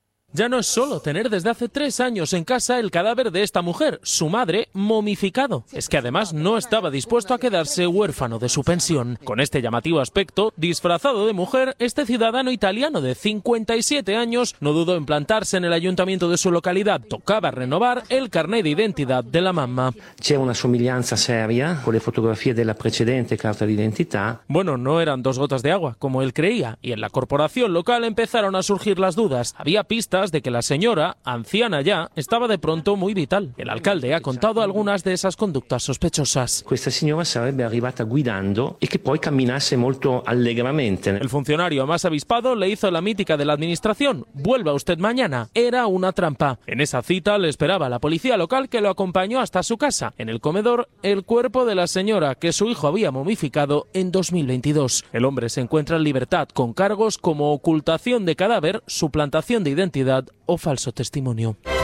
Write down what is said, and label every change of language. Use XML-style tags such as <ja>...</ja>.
<es>Ya no es solo tener desde hace 3 años en casa el cadáver de esta mujer, su madre, momificado. Es que además no estaba dispuesto a quedarse huérfano de su pensión. Con este llamativo aspecto, disfrazado de mujer, este ciudadano italiano de 57 años no dudó en plantarse en el ayuntamiento de su localidad. Tocaba renovar el carnet de identidad de la mamá.</es> <it>C'è una somiglianza seria con le fotografie della precedente carta di identità.</it> <es>Bueno, no eran dos gotas de agua, como él creía, y en la corporación local empezaron a surgir las dudas. Había pistas de que la señora, anciana ya, estaba de pronto muy vital. El alcalde ha contado algunas de esas conductas sospechosas. Esta señora</es> <it>sarebbe arrivata guidando</it> <es>y que</es> <it>poi camminasse molto allegramente.</it> <es>El funcionario más avispado le hizo la mítica de la administración: vuelva usted mañana. Era una trampa. En esa cita le esperaba la policía local, que lo acompañó hasta su casa. En el comedor, el cuerpo de la señora que su hijo había momificado en 2022. El hombre se encuentra en libertad con cargos como ocultación de cadáver, suplantación de identidad o falso testimonio.</es>